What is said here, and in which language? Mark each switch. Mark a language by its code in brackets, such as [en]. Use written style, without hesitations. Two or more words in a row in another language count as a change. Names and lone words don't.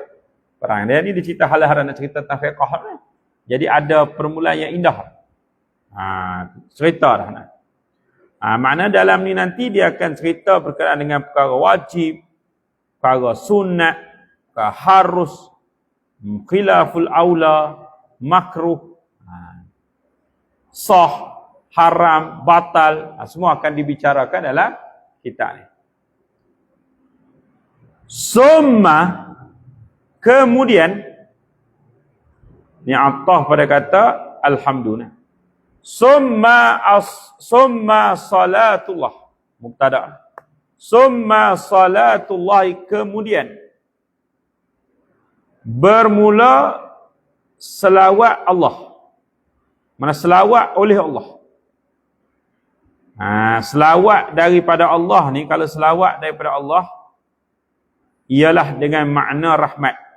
[ms] Perang. Dia ni dia cerita halal haram nak cerita tentang fiqh. Jadi ada permulaan yang indah. Cerita dah. Makna dalam ni nanti dia akan cerita berkenaan dengan perkara wajib, perkara sunat, perkara harus, [ar] خلاف الأولى, [ms] makruh, sah, haram, batal, semua akan dibicarakan dalam kitab ni. Summa, kemudian ni atah pada kata alhamdulillah. [ar] ثم صلاة الله مبتدأ. ثم صلاة الله, [ms] kemudian bermula selawat Allah. Mana selawat oleh Allah. Selawat daripada Allah ni, kalau selawat daripada Allah ialah dengan makna rahmat.